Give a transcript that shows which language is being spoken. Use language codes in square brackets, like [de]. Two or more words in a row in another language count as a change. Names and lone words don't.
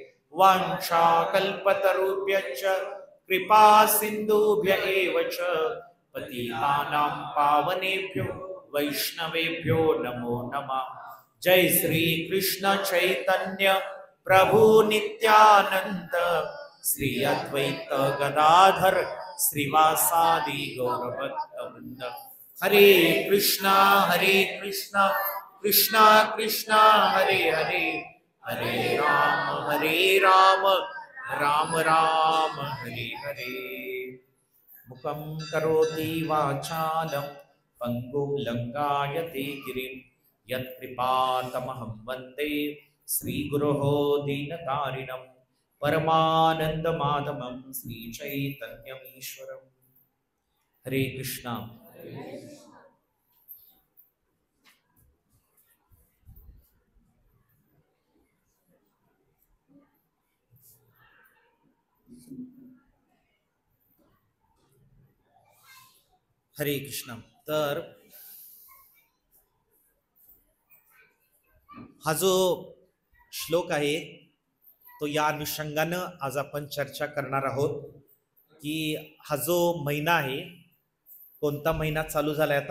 [sa] वाञ्छाकल्पतरुभ्यश्च कृपा सिन्धुभ्य एव च पतितानां पावनेभ्यो वैष्णवेभ्यो नमो नमः. जय श्री कृष्ण चैतन्य प्रभु नित्यानंद श्री अद्वैत गदाधर श्रीवासादि गौरभक्तवृंद. हरे कृष्णा कृष्णा कृष्णा हरे हरे हरे राम राम राम हरे हरे. मुखं करोति वाचालं पंगुं लंघयते गिरिं यत्कृपातमहं वन्दे श्रीगुरोः दीनतारिणं परमानन्दमाधवं श्रीचैतन्यमीश्वरम्. हरे कृष्णा. हरे कृष्ण. [mr] तर हा जो श्लोक आहे तो या अनुषंगानं आज आपण चर्चा करणार आहोत की हा जो महिना आहे, कोणता महिना चालू झालाय आता?